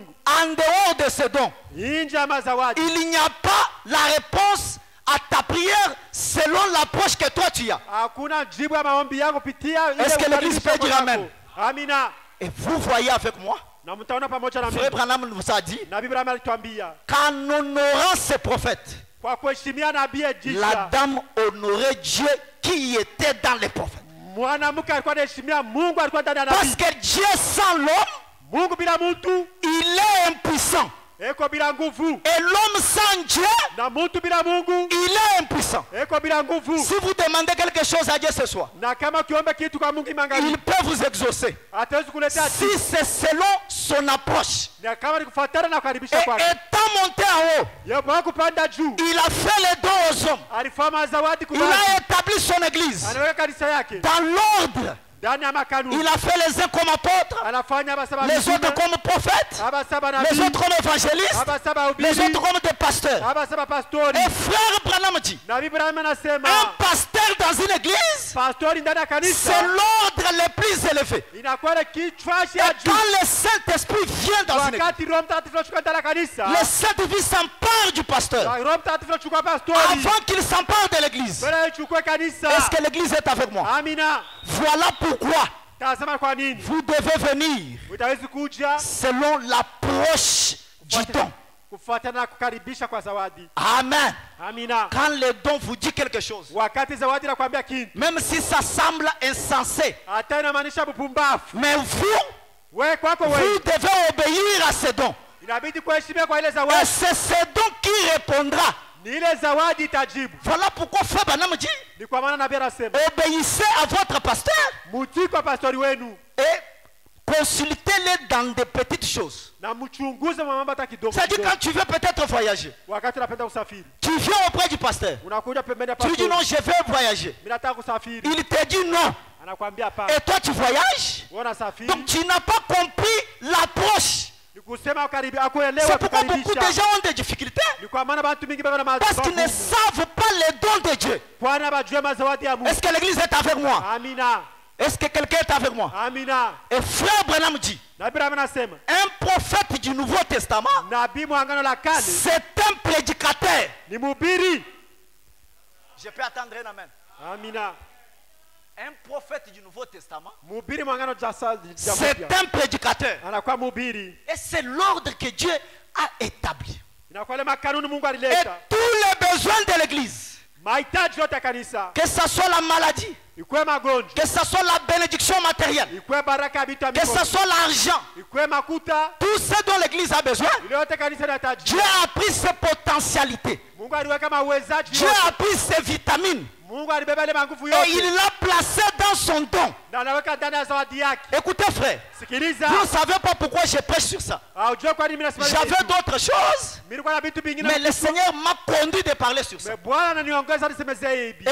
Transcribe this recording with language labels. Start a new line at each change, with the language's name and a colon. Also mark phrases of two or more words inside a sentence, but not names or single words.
French: En dehors de ce don,
Swahili: Nje ya mazawadi,
French: il n'y a pas la réponse à ta prière selon l'approche que toi tu as.
Swahili: hakuna jibu ya maombi yako kupitia ile.
French: Est-ce que l'église peut dire amen?
Swahili: Amina.
French: Et vous voyez avec moi,
Swahili: Na mtaona pamoja na
French: Frère
Swahili: mimi.
French: Branham vous a dit
Swahili: Nabii Branham alituambia
French: qu'en honorant ces prophètes,
Swahili: kwa kuheshimia nabii
French: la Elisha, dame honorait Dieu qui était dans les prophètes.
Swahili: mwanamke alikuwa anaheshimia Mungu, alikuwa ndani ya nabii.
French: Parce que Dieu sans l'homme,
Swahili: Mungu bila mtu
French: il est impuissant.
Swahili: eko bila nguvu,
French: Et l'homme sans Dieu,
Swahili: na mtu bila Mungu
French: il est impuissant.
Swahili: eko bila nguvu.
French: Si vous demandez quelque chose à Dieu ce soir,
Swahili: Na kama ukiomba kitu kwa Mungu imangali,
French: il peut vous exaucer.
Swahili: atawezi kuletea
French: Si c'est selon son approche.
Swahili: na kama ni kufuatana na
French: Et
Swahili: kukaribisha kwake.
French: étant monté en haut,
Swahili: Yeye bwana kupanda juu,
French: il a fait les dons aux hommes.
Swahili: alifanya zawadi
French: Il
Swahili: kwa
French: a établi son église
Swahili: anaweka kanisa yake
French: dans l'ordre.
Swahili: ndani ya makanuni.
French: Il a fait les uns comme apôtres,
Swahili: Anafanya abasaba
French: les
Swahili: mitume,
French: autres comme prophètes,
Swahili: abasaba
French: les
Swahili: nabii,
French: autres comme évangélistes,
Swahili: abasaba
French: les
Swahili: ubiri,
French: autres comme des pasteurs.
Swahili: abasaba pastori.
French: Et frère Branham dit,
Swahili: Nabii Branham anasema
French: un pasteur dans une église,
Swahili: pastori ndani ya
French: c'est
Swahili: kanisa
French: l'ordre le plus élevé.
Swahili: inakuwa na kichwa
French: Et
Swahili: cha juu.
French: quand le Saint-Esprit vient dans une église,
Swahili: Wakati Roho Mtakatifu anashuka ndani ya kanisa,
French: le Saint-Esprit s'empare du pasteur
Swahili: Roho Mtakatifu anachukua pastori
French: avant qu'il s'empare de l'église.
Swahili: mbele achukue kanisa.
French: Est-ce que l'église est avec moi?
Swahili: Amina.
French: Voilà pourquoi
Swahili: Tazama kwa nini
French: vous devez venir
Swahili: utawezi kuja
French: selon l'approche du don.
Swahili: kufuatana na kukaribisha kwa zawadi.
French: Amen.
Swahili: Amina.
French: Quand le don vous dit quelque chose,
Swahili: Wakati zawadi nakwambia kitu,
French: même si ça semble insensé,
Swahili: hata inamaanisha bupumbafu,
French: mais vous
Swahili: wewe kwako
French: vous
Swahili: wewe
French: devez obéir à ce don.
Swahili: inabidi kuheshimia kwa ile
French: Et
Swahili: zawadi.
French: c'est ce don qui répondra.
Swahili: Ni ile zawadi itajibu.
French: Voilà pourquoi Frère Branham dit,
Swahili: Ni kwa maana nabii anasema
French: obéissez à votre pasteur
Swahili: mutii kwa pastori wenu
French: et consultez-les dans des petites choses.
Swahili: na mchunguze mambo hata kidogo
French: C'est-à-dire
Swahili: kidogo.
French: quand tu veux peut-être voyager,
Swahili: Wakati unapenda kusafiri,
French: tu viens auprès du pasteur.
Swahili: unakuja pembeni ya
French: Tu lui dis
Swahili: pastori,
French: non, je vais voyager.
Swahili: mimi nataka kusafiri,
French: Il te dit non.
Swahili: anakuambia hapana,
French: Et toi tu voyages.
Swahili: wewe unasafiri.
French: Donc tu n'as pas compris l'approche.
Swahili: Ni kusema ukaribi akuelewa
French: C'est pourquoi beaucoup de
Swahili: kukaribisha.
French: gens ont des difficultés.
Swahili: Ni kwa maana watu mingi baba na
French: Parce qu'ils ne savent pas les dons de Dieu.
Swahili: Kwana bajue mazawadi ya Mungu.
French: Est-ce que l'église est avec moi?
Swahili: Amina.
French: Est-ce que quelqu'un est avec moi?
Swahili: Amina.
French: Et frère Branham dit,
Swahili: Nabii Branham anasema
French: un prophète du Nouveau Testament,
Swahili: nabii wa Agano la Kale
French: c'est un prédicateur.
Swahili: ni mhubiri.
French: Je peux attendre un amen.
Swahili: Amina.
French: Un prophète du Nouveau Testament,
Swahili: Mhubiri wa Agano la Kale
French: c'est un prédicateur.
Swahili: anakuwa mhubiri.
French: Et c'est l'ordre que Dieu a établi.
Swahili: Inakuwa ile makanuni Mungu
French: Et
Swahili: alileta.
French: tous les besoins de l'église,
Swahili: Mahitaji yote ya kanisa,
French: que ce soit la maladie,
Swahili: ikuwe magonjwa,
French: que ce soit la bénédiction matérielle,
Swahili: ikuwe baraka ya vitu ya
French: que ce
Swahili: mikono,
French: soit l'argent,
Swahili: ikuwe makuta,
French: tout ce dont l'église a besoin,
Swahili: ile yote kanisa inahitaji.
French: Dieu a pris ses potentialités.
Swahili: Mungu aliweka mawezaji
French: Dieu
Swahili: yote.
French: a pris ses vitamines
Swahili: Mungu alibeba ile manguvu
French: et
Swahili: yote
French: il l'a placé dans son don.
Swahili: na anaweka ndani ya zawadi yake.
French: Écoutez frère,
Swahili: Sikiliza.
French: vous ne savez pas pourquoi je prêche sur ça.
Swahili: Haujua kwa nini mimi nasema
French: J'avais
Swahili: hivi?
French: d'autres choses,
Swahili: Mimi nilikuwa na vitu vingine.
French: mais le Seigneur m'a conduit de parler sur ça.
Swahili: Mais Bwana ananiongoza nisemezee hivi.